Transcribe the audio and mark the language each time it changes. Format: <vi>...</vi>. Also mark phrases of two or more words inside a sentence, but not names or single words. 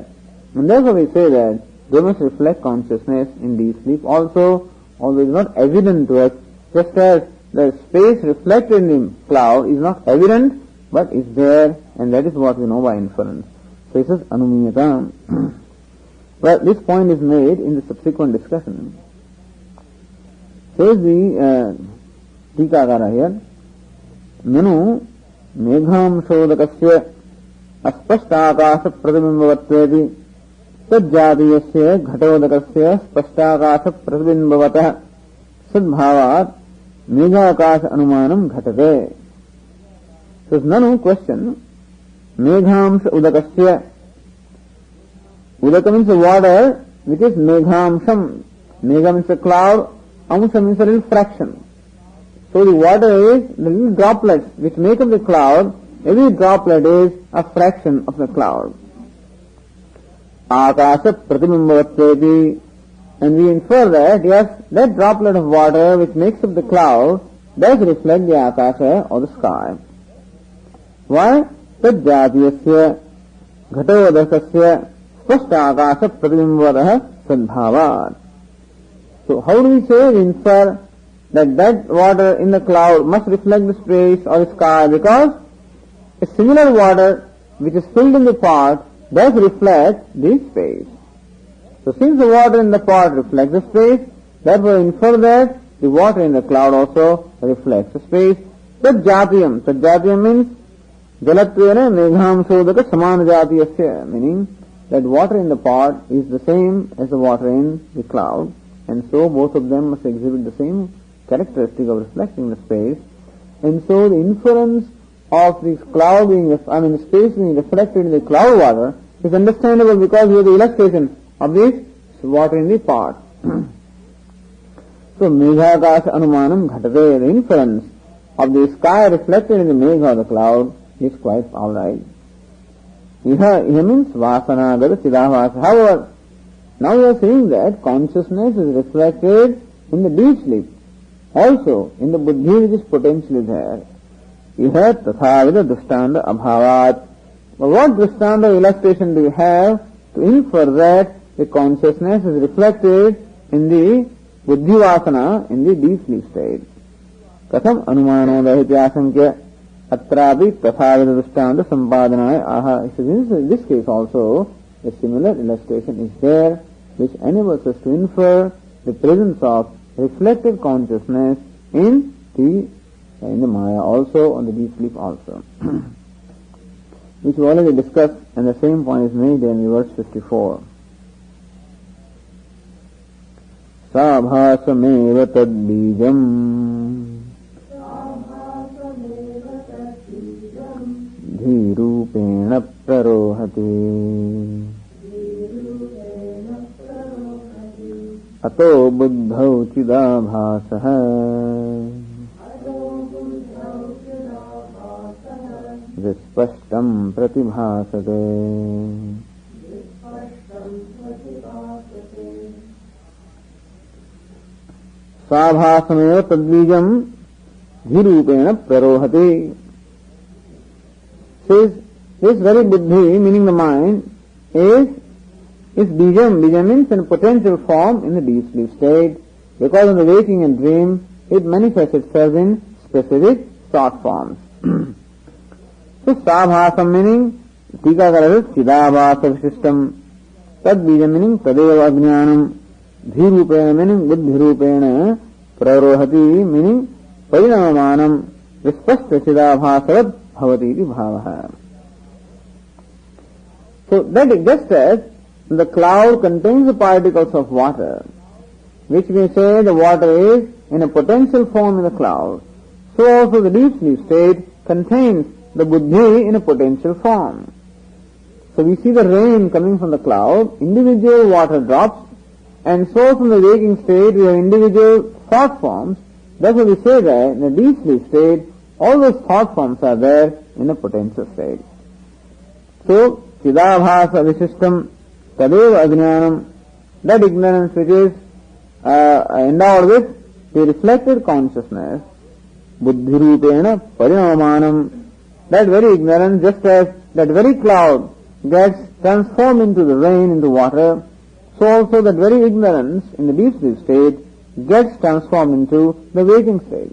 <en>And therefore we say that they must reflect consciousness in deep sleep also, although it is not evident to us, just as the space reflected in the cloud is not evident, but is there, and that is what we know by inference. So it says anumiyatam. Well, this point is made in the subsequent discussion. Says the Tikākara here,</en> <sa>ननु मेघं शोदकस्य अस्पष्टाकाश प्रतिबिम्बवत्वेवि तज्जादियस्य घटोदकस्य स्पष्टाकाश प्रतिबिम्बवतः सद्भावात् मेघाकाश अनुमानं घटते. So Nanu question, meghamsha udakasya.</sa> <en>Udaka means the water which is meghamsham. Megha means a cloud, amsha means a little fraction. So the water is the little droplets which make up the cloud. Every droplet is a fraction of the cloud.</en> <sa>अकाश प्रतिबिम्बवत्वेवि.</sa> <en>And we infer that, yes, that droplet of water which makes up the cloud does reflect the akasa or the sky. Why?</en> <sa>तज्जादियस्य घटोदकस्य स्पष्टाकाश प्रतिबिम्बवतः सद्भावात्.</sa> <en>So how do we say? We infer that water in the cloud must reflect the space or the sky, because a similar water which is filled in the pot does reflect the space. So since the water in the pot reflects the space, therefore infer that the water in the cloud also reflects the space.</en> <sa>तज्जातियम्. तज्जातियम् means जलत्वेन मेघं सोदक समान जातियस्य,</sa> <en>meaning that water in the pot is the same as the water in the cloud, and so both of them must exhibit the same characteristic of reflecting the space. And so the inference of this cloud being, the space being reflected in the cloud water is understandable because we have the illustration of this water in the pot. So</en> <sa>मेघाकाश अनुमानं घटते,</sa> <en>the inference of the sky reflected in the megha or the cloud is quite alright.</en> <sa>इह means वासनागत चिदवास.</sa> <en>However, now we are saying that consciousness is reflected in the deep sleep, also in the buddhi which is potentially there.</en> <sa>इह तथाविद द्रिष्टान्द अभावत्.</sa> <en>But what drishtanda illustration do you have to infer that the consciousness is reflected in the buddhi vasana, in the deep sleep state?</en> <sa>कथम् अनुमानो दहित्यसङ्क्या अत्रापि तथाविद द्रिष्टान्द सम्पधनाय आह.</sa> <en>In this case also a similar illustration is there which enables us to infer the presence of reflected consciousness in the Maya also, on the deep sleep also. Which we already discussed, and the same point is made in verse 54.</en> <sa>सभासमेव तद्बीजम् धीरूपेण प्ररोहति अतो बुद्धौ चिदाभासः विस्पष्टम् प्रतिभासते. सभासमेव तद्बीजम् धीरूपेण प्ररोहति.</sa> <en>Says this very buddhi, meaning the mind, is bijam. Bijam means in potential form in the deep sleep state, because in the waking and dream it manifests itself in specific thought forms.</en> <sa>So सभासम् meaning टीकाकार चिदाभास विशिष्टम्, तद् बीजम् meaning तदेव अज्ञानम्, धीरूपेण meaning बुद्धिरूपेण, प्ररोहति meaning परिणममानम्, विस्पष्ट चिदाभासवद् भवति इति भावः.</sa> <en>So that is just as the cloud contains the particles of water, which we say the water is in a potential form in the cloud, so also the deep sleep state contains the buddhi in a potential form. So we see the rain coming from the cloud, individual water drops, and so from the waking state we have individual thought forms. Therefore we say that in the deep sleep state all those thought forms are there in a potential state.</en> <sa>So चिदाभास विशिष्टम् तदेव अज्ञानम्,</sa> <en>that ignorance which is endowed with the reflected consciousness,</en> <sa>बुद्धिरूपेण परिणममानम्,</sa> <en>that very ignorance, just as that very cloud gets transformed into the rain, into water, so also that very ignorance in the deep sleep state gets transformed into the waking state.</en>